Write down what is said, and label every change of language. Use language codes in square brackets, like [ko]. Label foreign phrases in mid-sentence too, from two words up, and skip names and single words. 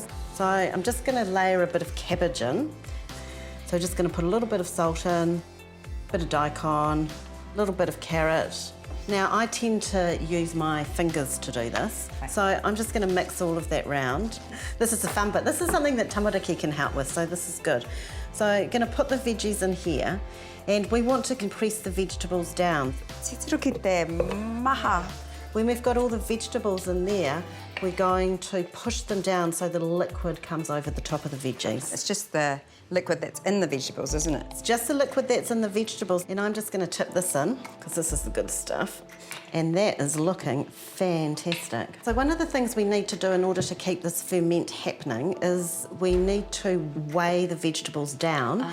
[en] So I'm just going to layer a bit of cabbage in. So just going to put a little bit of salt in, a bit of daikon, a little bit of carrot. Now I tend to use my fingers to do this, so I'm just going to mix all of that round. This is the fun bit. This is something that tamariki can help with, so this is good. So I'm going to put the veggies in here, and we want to compress the vegetables down. [mi] Te tiro ki te maha. [en] When we've got all the vegetables in there, we're going to push them down so the liquid comes over the top of the veggies. It's just the liquid that's in the vegetables, isn't it? It's just the liquid that's in the vegetables, and I'm just going to tip this in because this is the good stuff. And that is looking fantastic. So one of the things we need to do in order to keep this ferment happening is we need to weigh the vegetables down.